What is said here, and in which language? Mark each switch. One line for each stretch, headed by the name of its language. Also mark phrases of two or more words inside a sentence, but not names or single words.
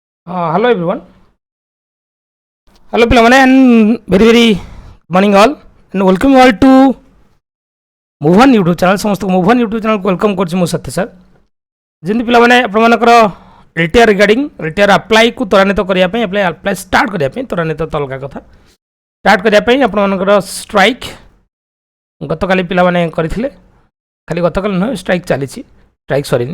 English: Hello everyone. Hello
Odia: ପିଲାମାନେ
English: and very very morning all and welcome you all to Move On YouTube channel.
Odia: ସମସ୍ତଙ୍କୁ Move On YouTube channel ୱେଲକମ୍ କରୁଛି ମୁଁ ସତ୍ୟ ସାର୍। ଯେମିତି ପିଲାମାନେ ଆପଣମାନଙ୍କର
English: retire regarding retire apply
Odia: ତ୍ୱରାନ୍ୱିତ କରିବା ପାଇଁ
English: apply start
Odia: କରିବା ପାଇଁ ତ୍ୱରାନ୍ୱିତ ତ ଅଲଗା କଥା ଷ୍ଟାର୍ଟ କରିବା ପାଇଁ ଆପଣମାନଙ୍କର ଷ୍ଟ୍ରାଇକ୍ ଗତକାଲି ପିଲାମାନେ କରିଥିଲେ। ଖାଲି ଗତକାଲି ନୁହେଁ, ଷ୍ଟ୍ରାଇକ୍ ଚାଲିଛି, ଷ୍ଟ୍ରାଇକ୍ ସରିନି।